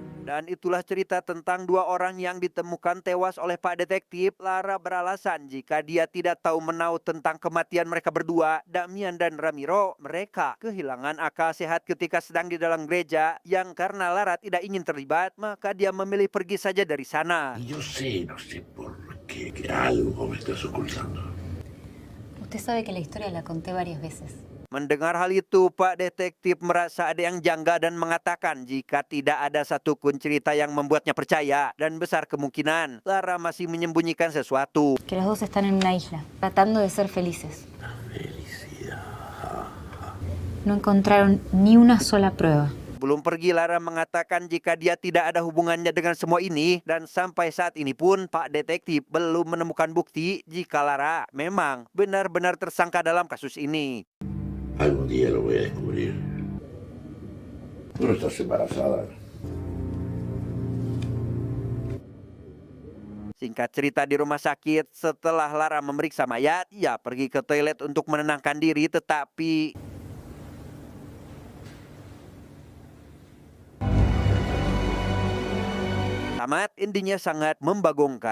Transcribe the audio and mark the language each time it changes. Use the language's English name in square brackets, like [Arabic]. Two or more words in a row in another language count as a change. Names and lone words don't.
[Indonesian] Dan itulah cerita tentang dua orang yang ditemukan tewas oleh Pak Detektif. Lara beralasan jika dia tidak tahu menau tentang kematian mereka berdua, Damian dan Ramiro. Mereka kehilangan akal sehat ketika sedang di dalam gereja, yang karena Lara tidak ingin terlibat, maka dia memilih pergi saja dari sana. [Spanish] Y yo sé, no sé por qué, que algo me estás ocultando. Usted sabe que la historia la conté varias veces. [Indonesian] Mendengar hal itu, Pak Detektif merasa ada yang janggal dan mengatakan jika tidak ada satupun cerita yang membuatnya percaya dan besar kemungkinan Lara masih menyembunyikan sesuatu. [Spanish] Que los dos están en una isla, tratando de ser felices. No encontraron ni una sola prueba. [Indonesian] Belum pergi, Lara mengatakan jika dia tidak ada hubungannya dengan semua ini, dan sampai saat ini pun Pak Detektif belum menemukan bukti jika Lara memang benar-benar tersangka dalam kasus ini. [Spanish] Algún día lo voy a descubrir. Tú no estás embarazada. [Indonesian] Singkat cerita, di rumah sakit, setelah Lara memeriksa mayat, ia pergi ke toilet untuk menenangkan diri, tetapi tamat, intinya sangat membagongkan.